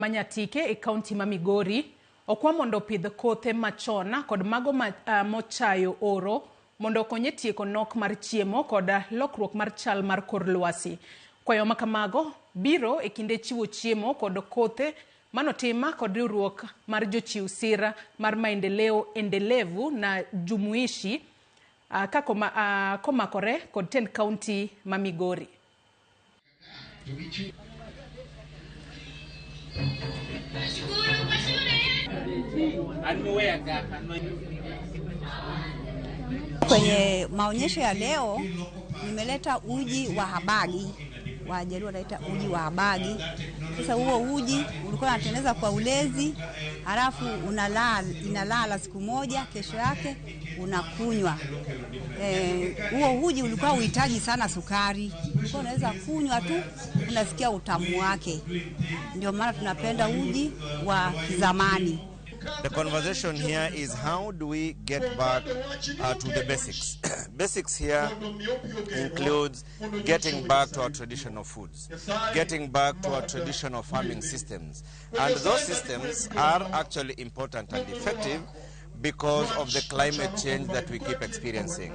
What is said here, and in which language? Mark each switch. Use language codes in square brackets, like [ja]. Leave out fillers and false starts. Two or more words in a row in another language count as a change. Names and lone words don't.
[luo] Nyatike e kaunti ma Migori okwa mondo opidh kothe machon kod mago mochayo oro mondo konye tieko nok mar chiemo kod lokruok mar chal mar kor lwasi. Kwayo makamago biro e kinde chiwo chiemo kod kothe manotima kod riwruok mar jochiw sira mar [sw] maendeleo endelevu na jumuishi [luo] komakore kod tend kaunti ma Migori. [sw] Kwenye maonyesho ya leo nimeleta uji wa habagi. Wajaluo wanaita uji wa habagi. Sasa huo uji ulikuwa unatengeneza kwa ulezi, halafu inalala siku moja, kesho yake unakunywa. Huo uji ulikuwa uhitaji sana sukari. Ulikuwa unaweza kunywa tu unasikia utamu wake. Ndio maana tunapenda uji wa kizamani. [en] The conversation here is how do we get back to the basics. Basics here includes getting back to our traditional foods, getting back to our traditional farming systems. And those systems are actually important and effective because of the climate change that we keep experiencing.